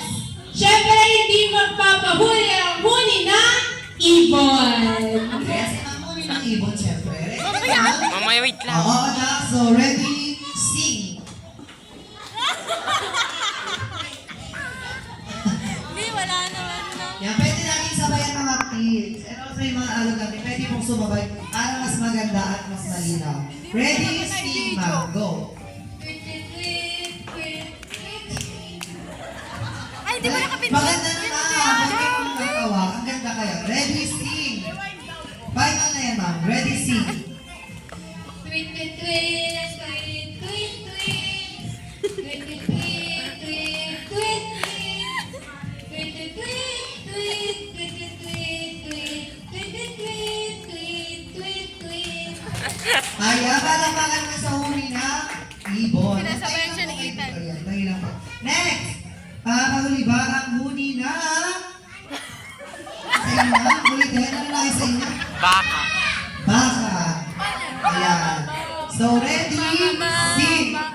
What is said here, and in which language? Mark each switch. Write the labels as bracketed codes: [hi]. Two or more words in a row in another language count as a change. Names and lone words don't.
[tl] Siyempre, hindi magpapahuli ang huni na ibon! Yes, ang huli ng ibon, siyempre. Ready ka na? Mamaya, wait lang. Oo na. So, [en] ready, sing. [tl] Hindi, wala naman na. Yan, pwede natin sabayan mga kids. [en] And also [tl] yung mga alog natin, pwede mong sumabay para mas maganda at mas malinaw. [en] Ready, sing, ma'am. Go. [tl] Ay, hindi mo nakapit. Maganda na na. Pag kayo kumakawa, ang ganda kayo. [en] Ready, sing. Final [tl] na yan, [en] ma'am. Ready, sing. Tweet, tweet, tweet, tweet, tweet, tweet. Tweet, tweet, tweet, tweet, tweet, tweet. Tweet, tweet, tweet, tweet, tweet, tweet, tweet. Tweet, tweet, tweet, tweet, tweet, tweet. [tl] Ayan, palakpakan mo sa huli na ibon. Pinasabayan siya ni Ethan. Ayan, tayo lang po. Next! Pakahuli ba ang huni na? Sa inyo? Ulitin, ano lang sa inyo? Baka. Baka. Ayan. So, [en] ready, sing.